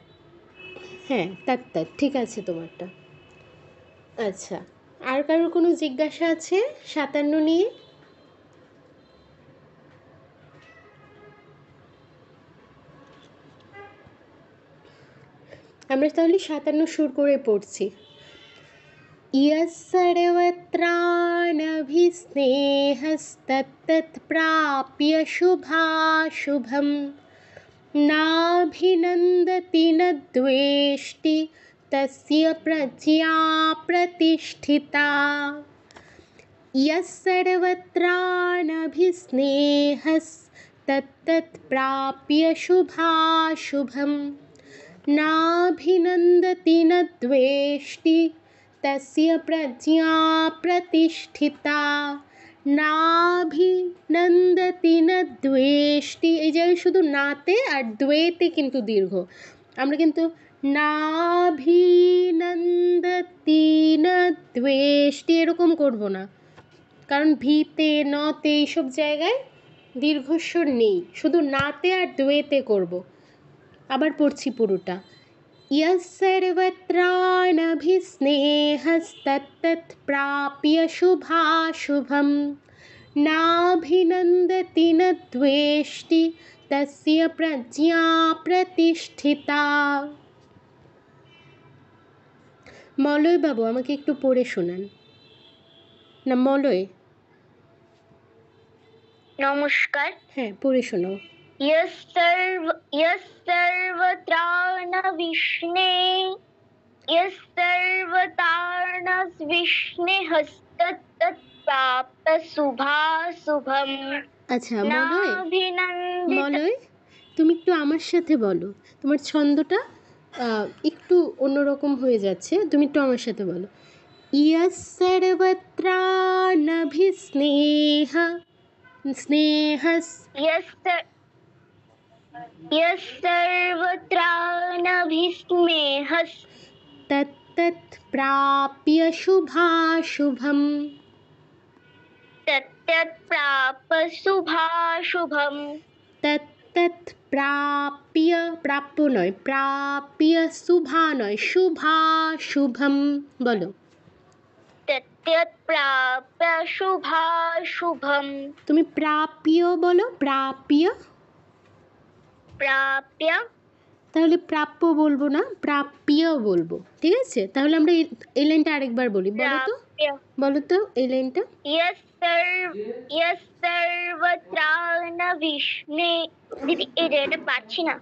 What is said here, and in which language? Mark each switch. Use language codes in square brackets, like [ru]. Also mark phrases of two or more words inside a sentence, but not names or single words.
[bn] হ্যাঁ তত্তৎ ঠিক আছে তোমারটা আচ্ছা আর কারোর কোনো জিজ্ঞাসা আছে 57 নিয়ে আমরা তাহলে 57 সুর করে পড়ছি यः [sa] सर्वत्राणभिस्नेहस्तत्तत् प्राप्य शुभाशुभं नाभिनन्दति न द्वेष्टि तस्य प्रज्ञा प्रतिष्ठिता यः सर्वत्राणभिस्नेहस्तत्तत् प्राप्य शुभाशुभं नाभिनन्दति न द्वेष्टि तस्य प्रज्ञा प्रतिष्ठिता নাভিনন্দতি না দ্বেষ্টি [bn] এই জায়গায় শুধু নাতে আর দ্বেতে কিন্তু দীর্ঘ আমরা কিন্তু [sa] নাভিনন্দতি না দ্বেষ্টি [bn] এরকম করব না কারণ ভিতে নতে এইসব জায়গায় দীর্ঘস্বর নেই শুধু নাতে আর দ্বেতে করব আবার পড়ছি পুরোটা यः [sa] सर्वत्राणभिस्नेहस्तत्तत् प्राप्य शुभाशुभं नाभिनन्दति न द्वेष्टि तस्य प्रज्ञा प्रतिष्ठिता [bn] মলয় বাবু আমাকে একটু পড়ে শোনান না মলয় নমস্কার হ্যাঁ পড়ে শোনাও [sa] यः सर्वत्राणभिस्नेहस्तत्तत् प्राप्य शुभाशुभम् [bn] আচ্ছা মলয় [sa] नाभिनन्दित [bn] মলয় তুমি একটু আমার সাথে বলো তোমার ছন্দটা একটু অন্যরকম হয়ে যাচ্ছে তুমি একটু আমার সাথে বলো [sa] यः सर्वत्राणभिस्नेह स्नेहस् यः सर्वत्राणभिस्नेहस्तत्तत् तत्तत् प्राप्य शुभाशुभं तत् प्राप शुभाशुभम তৎ প্রাপ্য, [bn] প্রাপ্য নয়, প্রাপ্য, শুভা নয়, শুভাশুভম বলো। [sa] तत् प्राप्य शुभाशुभम [bn] তুমি প্রাপ্য বলো, প্রাপ্য। [sa] प्राप्य [bn] তাহলে প্রাপ্য বলবো না, প্রাপ্য বলবো, ঠিক আছে? তাহলে আমরা এই লাইনটা আরেকবার বলি, বলো তো, [sa] प्राप्य [bn] বলো তো এই লাইনটা। [sa] यस्सर्वत्राण विष्णे [bn] দিদি এটা পাচ্ছি না।